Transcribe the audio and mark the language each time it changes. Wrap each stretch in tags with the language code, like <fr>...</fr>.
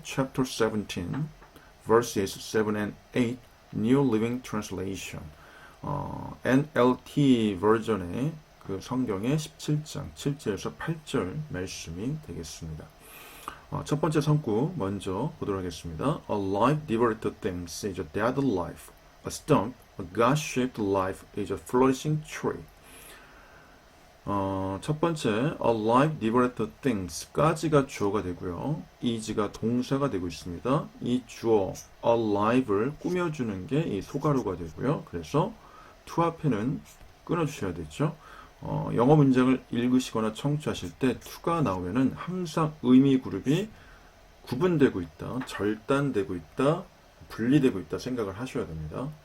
<en>Chapter 17, verses 7 and 8, New Living Translation.</en> <ko>NLT 버전의 그 성경의 17장 7절에서 8절 말씀이 되겠습니다. 첫 번째 성구 먼저 보도록 하겠습니다.</ko> <en>A life devoted to things is a dead life. A stump, a God-shaped life is a flourishing tree.</en> <ko>첫 번째,</ko> <en>a life devoted to things</en> <ko>까지가 주어가 되고요. is가 동사가 되고 있습니다. 이 주어 alive를 꾸며주는 게 이 소가루가 되고요. 그래서 to 앞에는 끊어주셔야 되죠. 영어 문장을 읽으시거나 청취하실 때 to가 나오면은 항상 의미 그룹이 구분되고 있다, 절단되고 있다, 분리되고 있다 생각을 하셔야 됩니다.</ko>